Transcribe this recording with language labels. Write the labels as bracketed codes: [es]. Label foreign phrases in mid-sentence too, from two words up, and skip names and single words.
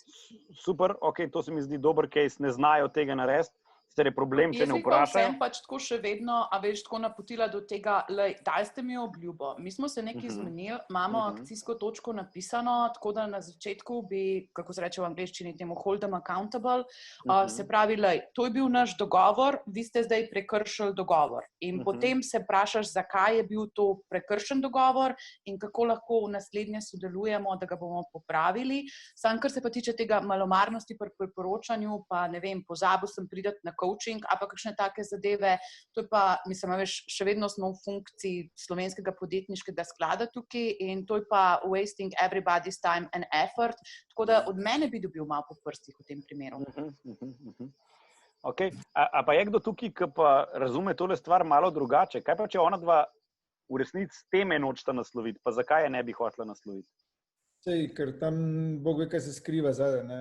[sl] Super, ok, to se mi zdi dober case, ne znajo tega narediti. Je problem, če ne vprašajo. Jaz sem pač tako še vedno, a veš, tako napotila do tega, daj ste mi obljubo. Mi smo se nekaj zmenili, imamo akcijsko točko napisano, tako da na začetku bi, kako se reče v angleščini, temu [en] hold them accountable, [sl] se pravi, to je bil naš dogovor, vi ste zdaj prekršili dogovor. In potem se vprašaš, zakaj je bil to prekršen dogovor in kako lahko v naslednje sodelujemo, da ga bomo popravili. Sam, kar se pa tiče tega malomarnosti pri poročanju, pa ne vem, pozabil sem priti na coaching, ali pa kakšne take zadeve. To je pa, mislim, veš, še vedno smo v funkciji slovenskega podjetniškega sklada tukaj in to je pa [en] wasting everybody's time and effort. [sl] Tako da od mene bi dobil malo po prstih v tem primeru. Okay. A pa je kdo tukaj, ki pa razume tole stvar malo drugače? Kaj pa, če ona dva v resnici teme nočeta nasloviti, pa zakaj je ne bi hotela nasloviti? Sej, ker tam Bog ve, kaj se skriva zadaj, ne?